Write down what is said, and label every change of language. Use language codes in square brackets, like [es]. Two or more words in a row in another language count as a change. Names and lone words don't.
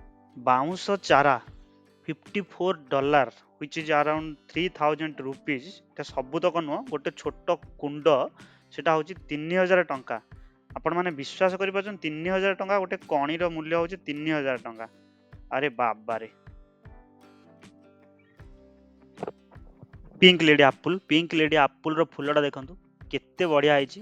[or] ବାଉଁଶ ଚାରା [en] $54 which is around 3000 rupees। [or] এটা ସବୁତକ ନୁହଁ, ଗୋଟେ ଛୋଟ କୁଣ୍ଡ ସେଟା ହଉଛି 3000 ଟଙ୍କା। ଆପଣ ମାନେ ବିଶ୍ୱାସ କରିପାରୁଛନ୍ତି 3000 ଟଙ୍କା? ଗୋଟେ କଣିର ମୂଲ୍ୟ ହଉଛି 3000 ଟଙ୍କା। ଆରେ ବାବାରେ। [en] pink lady apple [or] ର ଫୁଲଟା ଦେଖନ୍ତୁ କେତେ ବଢିଆ ହେଇଛି।